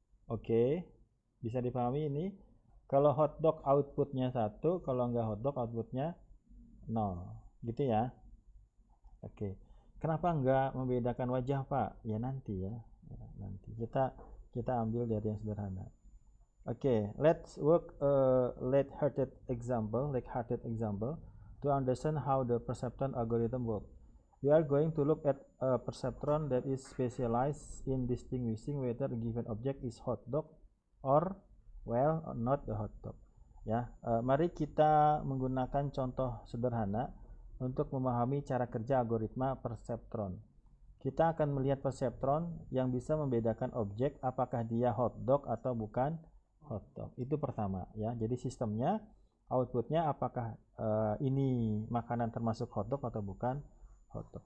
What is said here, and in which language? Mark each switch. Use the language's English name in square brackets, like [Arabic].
[Indonesian] Oke, bisa dipahami ini? Kalau hotdog outputnya 1, kalau nggak hotdog outputnya 0. Gitu ya? Oke. Kenapa nggak membedakan wajah, Pak? Ya nanti ya. Nanti kita ambil dari yang sederhana. [English] Oke, let's work a light-hearted example to understand how the perceptron algorithm works. We are going to look at a perceptron that is specialized in distinguishing whether a given object is hot dog or not a hot dog. [Indonesian] Ya, mari kita menggunakan contoh sederhana untuk memahami cara kerja algoritma perceptron. Kita akan melihat perceptron yang bisa membedakan objek apakah dia hot dog atau bukan hotdog. Itu pertama ya. Jadi sistemnya outputnya apakah ini makanan termasuk hotdog atau bukan hotdog.